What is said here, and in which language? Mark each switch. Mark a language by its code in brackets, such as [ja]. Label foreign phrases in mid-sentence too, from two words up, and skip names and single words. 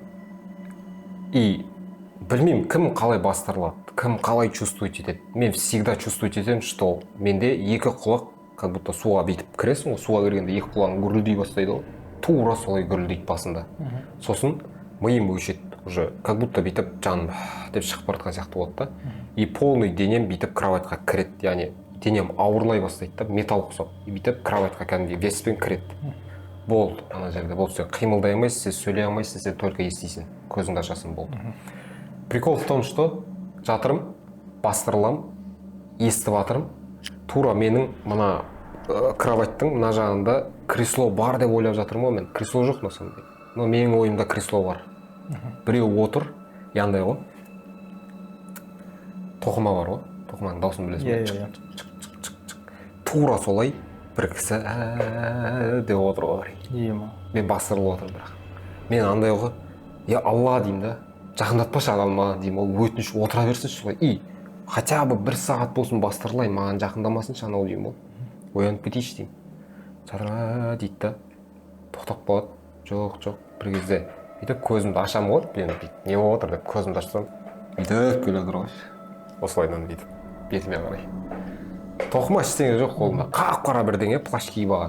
[kk] И білмеймін, кім қалай бастырылады, кім қалай чувствовать етеді. Мен всегда чувствовать етемін, что менде 2 құлақ, [ru] как будто [kk] суға бүйтіп кіресің ғой, суға кіргенде 2 құлағың гүрілдей бастайды ғой. Тура солай гүрілдейді басында. Сосын миым өшеді уже, [ru] как будто [kk] бүйтіп жаным деп шығып бара жатқан сияқты болады да. [ru] И полный [kk] денем бүйтіп кроватьқа кіреді, яғни денем ауырлай бастайды да, металл ұқсап. И бүйтіп кроватьқа кәдімгі веспен кіреді. Болды, ана жерде болды, сен қимылдай алмайсың, сен сөйлей алмайсың, сен только естисің, көзіңді ашасың, болды. [ru] Прикол в том, что [kk] жатырым, бастырылам, естіп жатырым, тура менің мына кроваттың мына жағында кресло бар деп ойлап жатырмын ғой мен. [ru] Кресло жоқ на самом деле. [kk] Но менің ойымда кресло бар. Біреу отыр, яндай ғой. Тоқыма бар ғой. Тоқыманың дауысын білесің ба? Тура солай бір кісі деп отыр ғой. Мен бастырылып отырмын бірақ. Мен андай ғой, я Алла деймін да, жақындатпашы адамға деймін, ол өтініш отыра берсінші солай. [ru] И хотя бы [kk] 1 сағат болсын бастырылайын, маған жақындамасыншы анау деймін ғой. Оянып кетейінші деймін. Жатыр дейді да, тоқтап қалады. Жоқ, бір кезде бүйтіп көзімді ашамын ғой, мен не болып отыр деп көзімді ашсам, бүйтіп келе отыр ғой. Осылайдан бүйтіп, бетіме қарай. Тоқыма ештеңе жоқ қолымда, қап-қара бірдеңе плащ киіп алған.